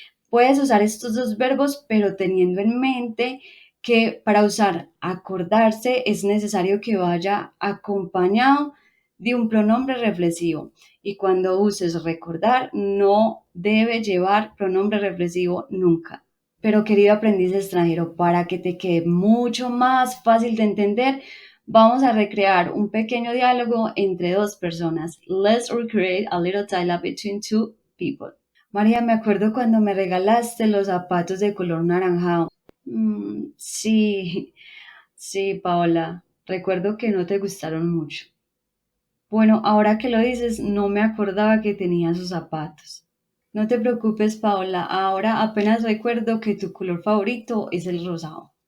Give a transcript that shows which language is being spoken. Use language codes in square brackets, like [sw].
[es] Puedes usar estos dos verbos, pero teniendo en mente que para usar acordarse es necesario que vaya acompañado de un pronombre reflexivo. Y cuando uses recordar, no debe llevar pronombre reflexivo nunca. Pero querido aprendiz extranjero, para que te quede mucho más fácil de entender, vamos a recrear un pequeño diálogo entre dos personas. [en] Let's recreate a little dialogue between two people. [es] María, me acuerdo cuando me regalaste los zapatos de color naranjado. Sí, sí, Paola. Recuerdo que no te gustaron mucho. Bueno, ahora que lo dices, no me acordaba que tenía esos zapatos. No te preocupes, Paola. Ahora apenas recuerdo que tu color favorito es el rosado.